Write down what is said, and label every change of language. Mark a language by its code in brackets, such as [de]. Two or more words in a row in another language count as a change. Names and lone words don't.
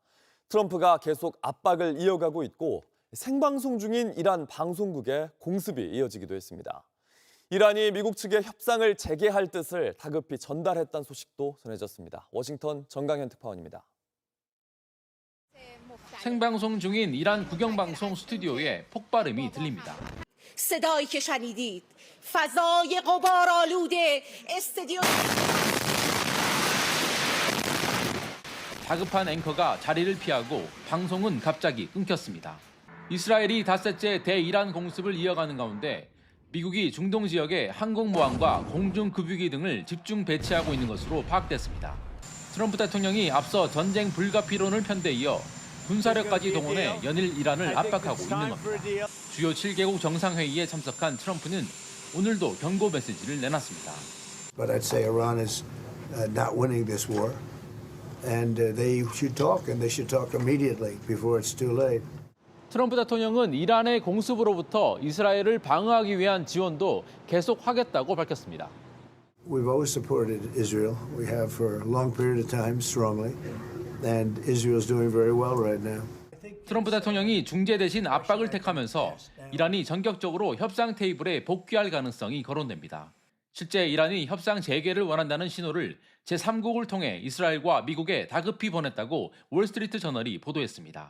[ko] 트럼프가 계속 압박을 이어가고 있고 생방송 중인 이란 방송국에 공습이 이어지기도 했습니다. 이란이 미국 측에 협상을 재개할 뜻을 다급히 전달했다는 소식도 전해졌습니다. 워싱턴 정강현 특파원입니다. 생방송 중인 이란 국영방송 스튜디오에 폭발음이 들립니다. [fa] صدایی که شنیدید فضای غبارآلود استادیوم [ko] 다급한 앵커가 자리를 피하고 방송은 갑자기 끊겼습니다. 이스라엘이 닷새째 대이란 공습을 이어가는 가운데 미국이 중동 지역에 항공모함과 공중급유기 등을 집중 배치하고 있는 것으로 파악됐습니다. 트럼프 대통령이 앞서 전쟁 불가피론을 편대 이어 군사력까지 동원해 연일 이란을 압박하고 있는 겁니다. 주요 7개국 정상회의에 참석한 트럼프는 오늘도 경고 메시지를 내놨습니다. [en] But I'd say Iran is not winning this war, and they should talk, and they should talk immediately before it's too late. [ko] 트럼프 대통령은 이란의 공습으로부터 이스라엘을 방어하기 위한 지원도 계속하겠다고 밝혔습니다. [en] We've always supported Israel. We have for a long period of time, strongly, and Israel's doing very well right now. [ko] 트럼프 대통령이 중재 대신 압박을 택하면서 이란이 전격적으로 협상 테이블에 복귀할 가능성이 거론됩니다. 실제 이란이 협상 재개를 원한다는 신호를 제3국을 통해 이스라엘과 미국에 다급히 보냈다고 월스트리트 저널이 보도했습니다.